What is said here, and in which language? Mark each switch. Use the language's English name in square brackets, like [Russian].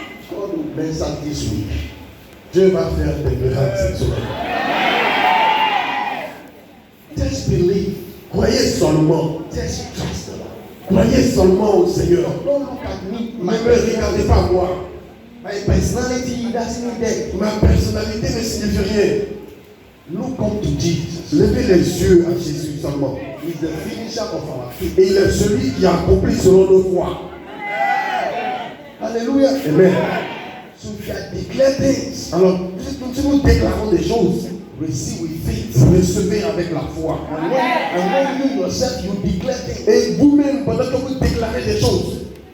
[English] God will bless us this week. [French] Dieu va faire des miracles cette semaine. [English] Just believe. [French] Croyez seulement. [English] Just trust the Lord. [French] Croyez seulement au Seigneur. [English] Don't look at me. [French] Ne me regardez pas moi. [English] My personality doesn't need that. [French] Ma personnalité ne signifie rien. [English] Look up to Jesus. [French] Levez les yeux à Jésus seulement. [English] He's the finisher of our faith. [French] Et il est celui qui accomplit selon nos foi. Hallelujah. Amen. [English] So we can declare things. [French] Alors, si nous déclarons des choses, [English] Receive with faith. [French] recevez avec la foi. [English] And when you yourself you declare things, [French] Et vous-même, pendant que vous déclarez des choses,